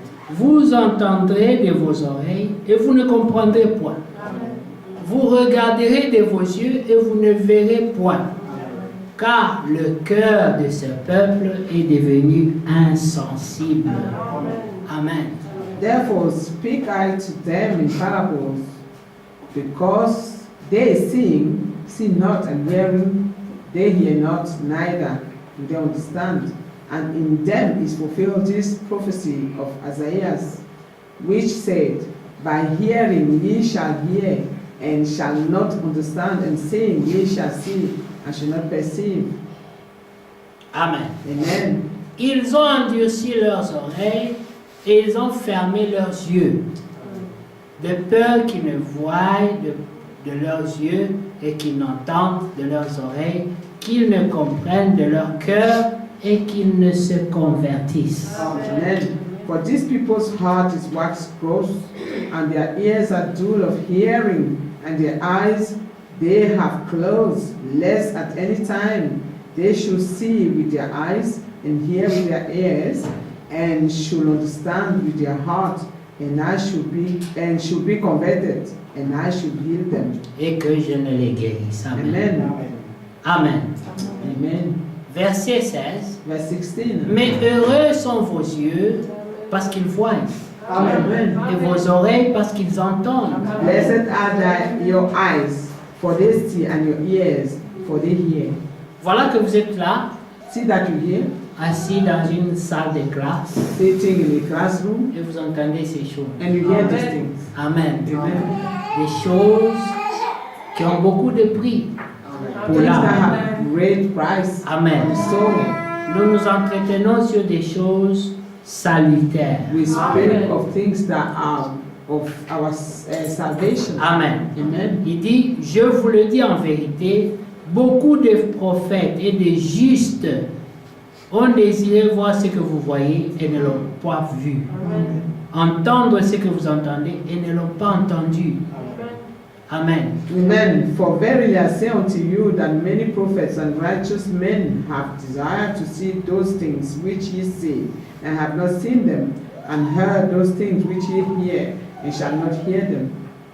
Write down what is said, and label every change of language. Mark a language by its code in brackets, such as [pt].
[fr] Vous entendrez de vos oreilles et vous ne comprendrez point. Vous regarderez de vos yeux et vous ne verrez point. Car le cœur de ce peuple est devenu insensible. Amen. [en] Therefore speak I to them in parables, because they see not, and hearing, they hear not, neither do they understand. And in them is fulfilled this prophecy of Isaiah, which said, by hearing ye shall hear, and shall not understand, and seeing ye shall see, and shall not perceive. Amen. Amen. [fr] Ils ont endurci leurs oreilles et ils ont fermé leurs yeux, de peur qu'ils ne voient de leurs yeux et qu'ils n'entendent de leurs oreilles, qu'ils ne comprennent de leur cœur et qu'ils ne se convertissent. Amen. [en] For these people's heart is waxed gross, and their ears are dull of hearing, and their eyes they have closed, lest at any time they should see with their eyes, and hear with their ears, and should understand with their heart, and I should be converted, and I should heal them. [fr] Et que je ne les guérisse. Amen. Amen. Amen. Amen. Verset 16. [en] Verse 16. [fr] Mais heureux sont vos yeux parce qu'ils voient, Amen. et vos oreilles parce qu'ils entendent. [en] Blessed are your eyes, for they see, and your ears, for they hear. [fr] Voilà que vous êtes là, [en] See that you hear, [fr] assis dans une salle de classe, [en] sitting in a classroom, [fr] et vous entendez ces choses. [en] and you hear these things. Amen. Amen. [fr] Des choses qui ont beaucoup de prix pour [en] Things that [fr] l'âme. [en] have great price. Amen. So [fr] Nous nous entretenons sur des choses salutaires. [en] we speak of things that are of our salvation. Amen. Amen. [fr] Il dit, je vous le dis en vérité, beaucoup de prophètes et de justes ont désiré voir ce que vous voyez et ne l'ont pas vu. Entendre ce que vous entendez et ne l'ont pas entendu. Amen. Amen. [en] For verily I say unto you that many prophets and righteous men have desired to see those things which ye see, and have not seen them, and heard those things which ye hear, and shall not hear them.